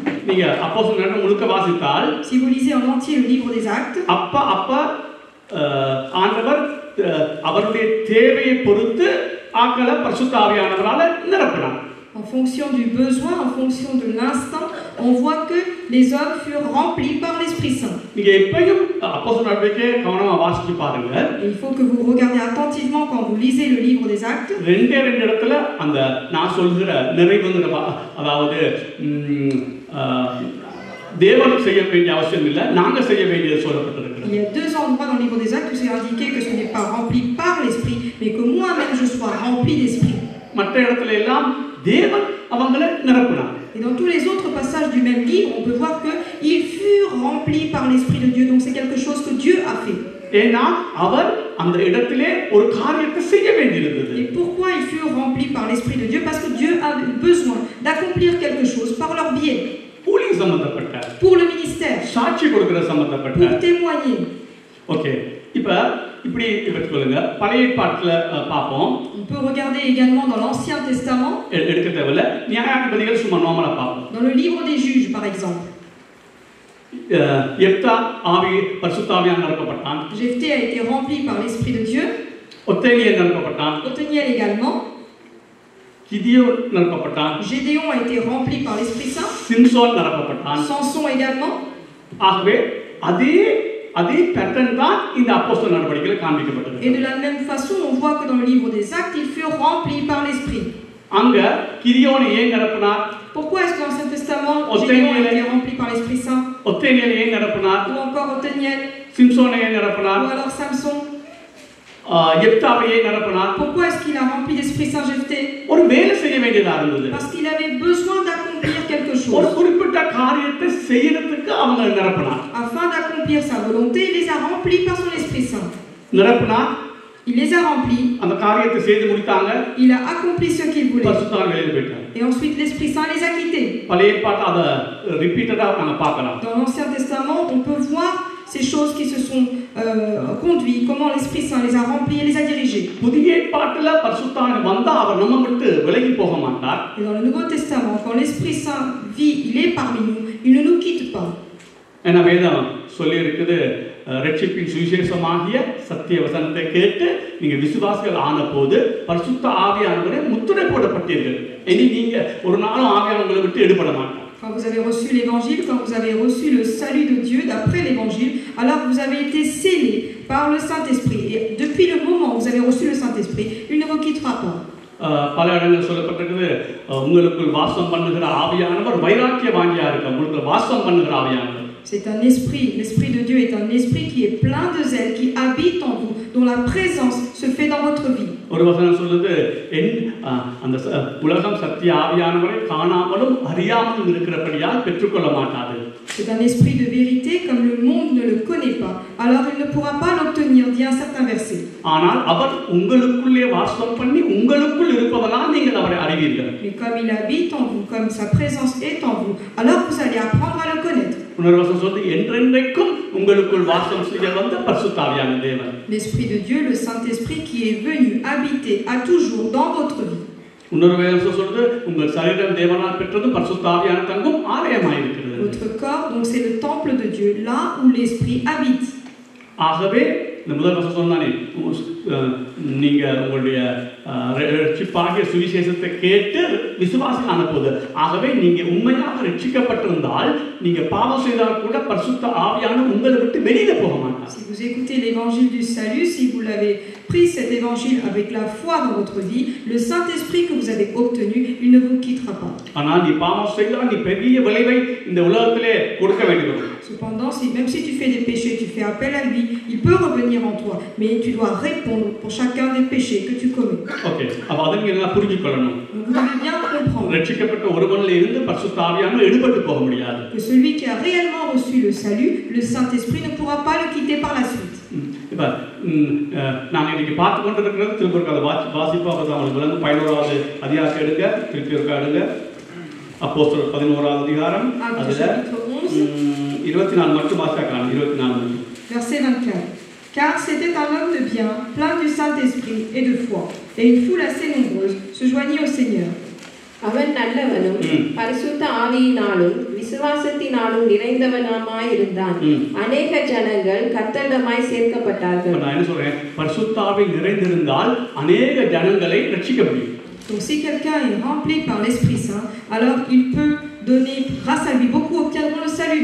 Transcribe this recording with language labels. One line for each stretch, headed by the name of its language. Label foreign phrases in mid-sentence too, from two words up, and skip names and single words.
Tamil: நீங்க அப்போஸ்தலர் நடவடிக்கை முழுக்க வாசித்தால்,
French: Si vous lisez en entier le livre des Actes,
Tamil: அப்ப ஆண்டவர் அவருடைய தேவையை பொறுத்து ஆக்களை பரிசுத்த ஆவியானவரால நிரப்பினார்.
French: en fonction du besoin, en fonction de l'instant, on voit que les hommes furent remplis par l'Esprit Saint.
Tamil: நீங்க எப்பயும் அப்போஸ்தலர் நடவடிக்கை கவனமா வாசிச்சு பாருங்க.
French: Il faut que vous regardiez attentivement quand vous lisez le livre des Actes.
Tamil: ரெண்டு இடத்துல அந்த நான் சொல்கிற நிறைவுங்கிற அதாவது தேவன் செய்ய வேண்டிய அவசியம் இல்லை, நாங்க செய்ய வேண்டியது சொல்லப்பட்டிருக்கிறது.
French: Il y a deux endroits dans le livre des Actes où c'est indiqué que ce n'est pas rempli par l'Esprit, mais que moi-même je sois rempli d'Esprit.
Tamil: மற்ற இடத்துல எல்லாம் தேவன் அவங்களை நிரப்பினார்.
French: Et dans tous les autres passages du même livre, on peut voir qu'ils furent remplis par l'Esprit de Dieu. Donc c'est quelque chose que Dieu a fait.
Tamil: ஏன்னா அவர் அந்த இடத்திலே ஒரு காரியத்தை செய்ய வேண்டியிருந்தது.
French: Et pourquoi ils furent remplis par l'Esprit de Dieu? Parce que Dieu avait besoin d'accomplir quelque chose par leur biais.
Tamil: ஊழிய சம்பந்தப்பட்ட,
French: Pour le ministère.
Tamil: சாட்சி கொடுக்கிற சம்பந்தப்பட்ட.
French: Pour témoigner.
Tamil: ஓகே, இப்ப இப்படி வெச்சுக்கொள்ளுங்க. பழைய ஏற்பாட்டுல பாப்போம்.
French: On peut regarder également dans l'Ancien Testament.
Tamil: எடுக்க தேவையில்ல, நியாயாதிபதிகள் சும்மா நார்மலா பாப்போம்.
French: Dans le livre des Juges par exemple.
Tamil: எப்தா பரிசுத்த ஆவியால் நிரப்பப்பட்டான்.
French: Jephthé a été rempli par l'Esprit de Dieu.
Tamil: ஒத்தேனியல் நிரப்பப்பட்டான்.
French: Othniel également.
Tamil: கிதியோன் நிரப்பப்பட்டான்.
French: Gédéon a été rempli par l'Esprit Saint.
Tamil: சிம்சோன் நிரப்பப்பட்டான்.
French: Samson également.
Tamil: ஆகவே அதே பேட்டர்ன் தான் இந்த அப்போஸ்தலர் நடவடிக்கையில் காண்பிக்கப்பட்டது.
French: Et de la même façon, on voit que dans le livre des Actes, ils furent remplis par l'Esprit.
Tamil: அங்க கிரியோனை ஏன் நிரப்பினார்?
French: Pourquoi est-ce que dans l'Ancien Testament, Othniel. Gédéon a été rempli par l'Esprit Saint?
Tamil: ஒத்தேனியலை ஏன் நிரப்பினார்?
French: Ou encore Othniel?
Tamil: சிம்சோனை ஏன் நிரப்பினார்?
French: Ou alors Samson?
Tamil: எப்தாவை ஏன் நிரப்பினார்?
French: Pourquoi est-ce qu'il a rempli l'Esprit Saint Jephthé?
Tamil: ஒரு வேலை செய்ய வேண்டியதா இருந்தது.
French: Parce qu'il avait besoin d'accomplir quelque
Tamil: ஒரு
French: chose.
Tamil: குறிப்பிட்ட காரியத்தை செய்யறதுக்கு அவங்க நிரப்பினார்.
French: Afin d'accomplir sa volonté, il les a remplis par son Esprit Saint.
Tamil: நிரப்பினார்,
French: Il les a remplis,
Tamil: அந்த காரியத்தை செய்து முடித்தாங்க.
French: il a accompli ce qu'il voulait.
Tamil: பரிசுத்தாவி வெளியில போயிட்டாங்க.
French: Et ensuite, l'Esprit Saint les a quittés.
Tamil: பழைய ஏற்பாட்டை அதை ரிப்பீட்டடா நாங்க பார்க்கலாம்.
French: Dans l'Ancien Testament, on peut voir ces choses qui se sont conduites, comment l'Esprit Saint les a remplis et les a dirigés.
Tamil: புதிய ஏற்பாட்டுல பரிசுத்தாவி வந்தா அவர் நம்ம விட்டு விலகி போக மாட்டார்.
French: Et dans le Nouveau Testament, quand l'Esprit Saint vit, il est parmi nous, il ne nous quitte pas.
Tamil: ஏன்னா வேதம் சொல்லி இருக்குது, ரட்சிப்பின் சுவிசேஷமாகிய சத்திய வசனத்தை கேட்டு நீங்க விசுவாசிகள் ஆன போது பரிசுத்த ஆவியானவரே முத்திரை போடப்பட்டீர்கள். இனி நீங்க ஒரு நாளும் ஆவியானவங்களை விட்டு எடுபட மாட்டார்.
French: Quand vous avez reçu l'évangile, quand vous avez reçu le salut de Dieu d'après l'évangile, alors vous avez été scellés par le Saint-Esprit. Et depuis le moment où vous avez reçu le Saint-Esprit, il ne vous quittera pas.
Tamil: பல இடங்கள் சொல்லப்பட்டிருக்குது, உங்களுக்குள் வாசம் பண்ணுகிற ஆவியானவர் வைராக்கிய வாங்கியா இருக்கு. உங்களுக்கு வாசம் பண்ணுகிற ஆவியானவர்.
French: C'est un esprit, l'Esprit de Dieu est un esprit qui est plein de zèle, qui habite en vous, dont la présence se fait dans votre vie.
Tamil: ஒரு வசனம் சொல்லுது, அந்த உலகம் சத்திய ஆவியானவரை காணாமலும் அறியாமலும் இருக்கிறபடியால் பெற்றுக்கொள்ள மாட்டாது.
French: C'est un esprit de vérité, comme le monde ne le connaît pas, alors il ne pourra pas l'obtenir, dit un certain verset.
Tamil: ஆனால் அவர் உங்களுக்குள்ளே வாசம் பண்ணி உங்களுக்குள் இருப்பதனால் நீங்கள் அவரை அறிவீர்கள்.
French: Mais comme il habite en vous, comme sa présence est en vous, alors vous allez apprendre à le connaître.
Tamil: இன்னொரு வசனம் சொல்லுது, என்றென்றைக்கும் உங்களுக்குள் வாசம் செய்ய வந்த பரிசுத்த ஆவியான தேவன்.
French: L'Esprit de Dieu, le Saint-Esprit qui est venu habiter à toujours dans votre vie.
Tamil: இன்னொரு வசனம் சொல்லுது, உங்கள் சரீரம் தேவனால் பெற்றது பரிசுத்த ஆவியான தங்கும் ஆலயமாய் இருக்கிறது.
French: Votre corps, donc c'est le temple de Dieu, là où l'Esprit habite.
Tamil: ஆகவே இந்த முதல் வசனம் சொன்னானே, நீங்க உங்களுடைய ரட்சிப்பாகிய சுவிசேஷத்தை கேட்டு விசுவாசம் ஆனபோது, ஆகவே நீங்க உண்மையாக ரட்சிக்கப்பட்டிருந்தால் நீங்க பாவம் செய்தால் கூட பரிசுத்த ஆவியான உங்களை விட்டு வெளியில போக மாட்டார்.
French: Si vous écoutez l'évangile du salut, si vous l'avez pris cet évangile avec la foi dans votre vie, le Saint-Esprit que vous avez obtenu, il ne vous quittera pas.
Tamil: ஆனால் நீ பாவம் செய்தால் நீ பெரிய விளைவை இந்த உலகத்திலே கொடுக்க வேண்டியது.
French: Cependant, même si tu fais des péchés, tu fais appel à lui, il peut revenir en toi, mais tu dois répondre pour chacun des péchés que tu commets.
Tamil: ஓகே, அப்ப அதை நீங்க புரிஞ்சுக்கொள்ளணும்.
French: Vous devez bien comprendre
Tamil: ரட்சிக்கப்பட்ட ஒருவனில் இருந்து பரிசுத்த ஆவியானவர் எடுபட்டு போக முடியாது.
French: que celui qui a réellement reçu le salut, le Saint-Esprit ne pourra pas le quitter par la suite.
Tamil: இப்ப நாங்க இன்னைக்கு பார்த்து கொண்டிருக்கிறது திருப்பூர் அதை வாசிப்பா அவங்களுக்கு விளங்கும் 11வது அதிகாரத்தை எடுங்க, திருப்பி ஒருக்கா எடுங்க. அப்போஸ்தலர் 11வது அதிகாரம், அதுல 24 மட்டும் வாசிக்கலாம். 24 மட்டும்.
French: Verset 24. Car c'était un homme de bien, plein du Saint-Esprit et de foi, et une foule assez nombreuse se joignit au Seigneur.
Tamil: அவன் நல்லவனும் பரிசுத்த ஆவியினாலும் விசுவாசத்தினாலும் நிறைந்தவனாய் இருந்தான். அநேக ஜனங்கள் கர்த்தரிடமாய் சேர்க்கப்பட்டார்கள். நான் என்ன சொல்றேன், பரிசுத்த ஆவி நிறைந்திருந்தால் அநேக ஜனங்களை ரட்சிக்க முடியும்.
French: Donc si quelqu'un est rempli par l'Esprit Saint, alors il peut donner grâce à lui, beaucoup obtiendront le salut.